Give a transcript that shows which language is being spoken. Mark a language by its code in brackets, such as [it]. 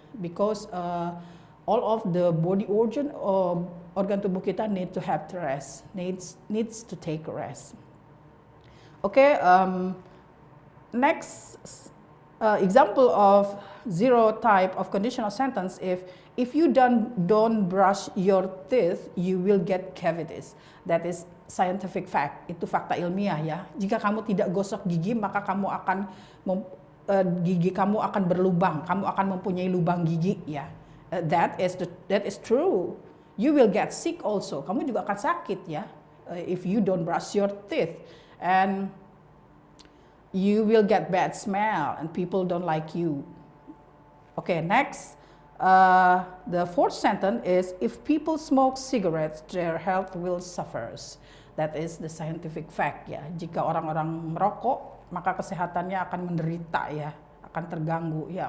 [en] Because all of the body organ [id] tubuh kita [en] need to have rest, needs to take rest. Okay, next example of zero type of conditional sentence, if you don't brush your teeth, you will get cavities. That is scientific fact. [id] Itu fakta ilmiah ya. Jika kamu tidak gosok gigi, maka kamu akan gigi kamu akan berlubang. Kamu akan mempunyai lubang gigi ya. [en] That is true. You will get sick also. [id] Kamu juga akan sakit ya. [en] If you don't brush your teeth, and you will get bad smell and people don't like you. Okay, next, the fourth sentence is, if people smoke cigarettes, their health will suffer. That is the scientific fact ya. [id] Jika orang-orang merokok, maka kesehatannya akan menderita ya, akan terganggu ya.